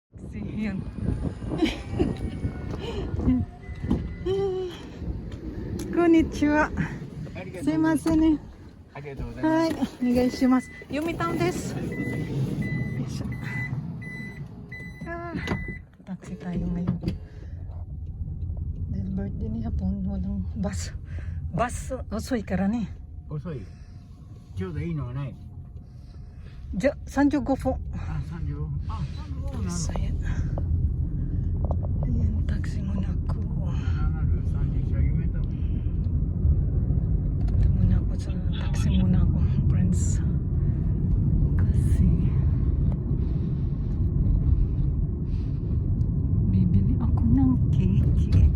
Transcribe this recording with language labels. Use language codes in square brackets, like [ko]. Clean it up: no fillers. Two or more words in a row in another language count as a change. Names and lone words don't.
[tl] kasi yan. [ja] Konnichiwa. Sumimasenね。ありがとうございます。はい、お願いします。読谷です。よいしょ。 [tl] Taxi tayo ngayon. Dahil birthday ni Hapon, walang bus. [ja] Bus, osoy からね。遅い。ちょうどいいのはない。じゃ、35分。あ、35。あ、35なの。 [tl] Saya. Ayan, taxi muna ako. 30 siya yung ito. Ito muna ako sa taxi muna ako, friends. Kasi bibili ako ng cake.